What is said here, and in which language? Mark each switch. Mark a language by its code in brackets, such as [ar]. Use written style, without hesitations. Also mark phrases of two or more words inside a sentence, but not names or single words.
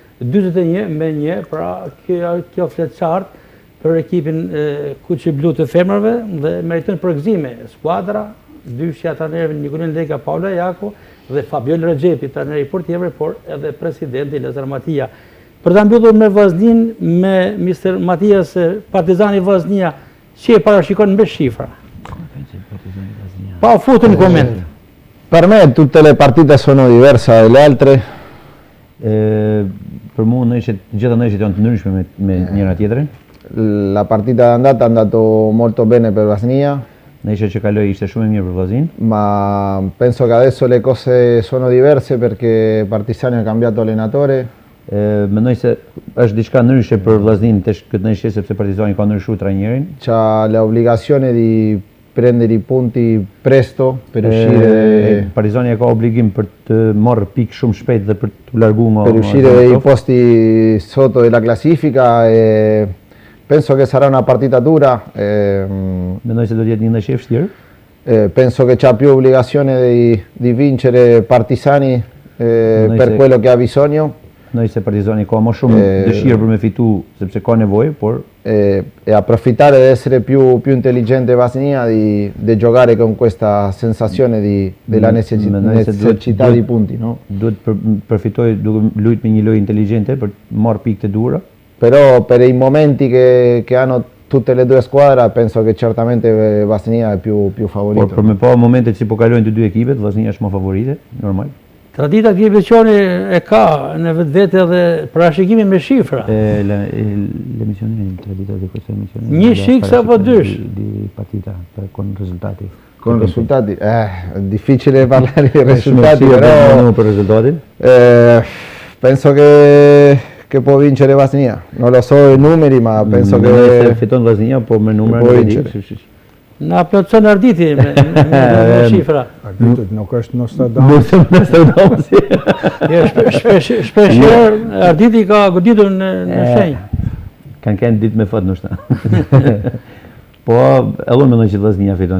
[sq] 41-1, pra kjo flet qartë për ekipin Kuqi Blu të femrave dhe meriton përgëzime skuadra, dyshja trajnerëve Nikolin Leka, Paula Jaku dhe Fabiol Rexhepi, trajneri i portierëve, por edhe presidenti Lazar Matia. Për ta mbyllur me Vllaznin, me Mr. Matias, Partizani Vllaznia, si e parashikon me shifra? Pa futur në koment. [it] Per me tutte le partite sono diverse dalle altre. [sq] Për mua gjitha ndeshjet janë të ndryshme me njëra tjetrin. [it] La partita d'andata è andato molto bene per Vllaznia, [sq] Ndeshja që kaloi ishte shumë e mirë për Vllaznin, [it] ma penso che adesso le cose sono diverse perché Partizani ha cambiato allenatore. [sq] mendoj se është diçka ndryshe për Vllaznin tesh këtë ndeshje sepse Partizani ka ndryshuar trajnerin. [it] C'ha l'obbligazione di prendere i punti presto per uscire, [sq] Partizani ka obligim për të marrë pikë shumë shpejt dhe për të larguar nga [it] per uscire dai posti sotto della classifica e penso che sarà una partita dura. [sq] Mendoj se do të jetë një ndeshje e vështirë. [it] Penso che c'ha più obbligazione di vincere Partizani per quello che ha bisogno. [sq] Mendoj se Partizani ka më shumë dëshirë për me fitu sepse ka nevojë, por [it] e approfittare di essere più intelligente Vllaznia di giocare con questa sensazione della necessità di punti, no? [sq] duhet përfitoj duke luajtur me një lojë inteligjente për të marrë pikë të dhura. [it] Però per i momenti che hanno tutte le due squadre penso che certamente Vllaznia è più favorito. [sq] Por për me pa momentet si po kalojnë të dy ekipet, Vllaznia është më favorite, normal. Tradita këtij emissioni e ka në vetvete edhe parashikimin me shifra. [it] L'emissione tradita di questa emissione. [sq] Një shik apo dysh? [it] Di partita con risultati. Con risultati? È difficile parlare di risultati, però per risultati. Penso che può vincere Vllaznia. Non lo so i numeri, ma penso che [sq] fiton Vllaznia, po me numra [it] può [sq] nuk e di. [it] vincere. [sq] Na plotson Arditi me shifra. Arditi nuk është Nostradamus. Shpesh herë Arditi ka goditur në shenjë. Kanë ditë me fat ndoshta. Po, edhe unë mendoj që Vllaznia fiton.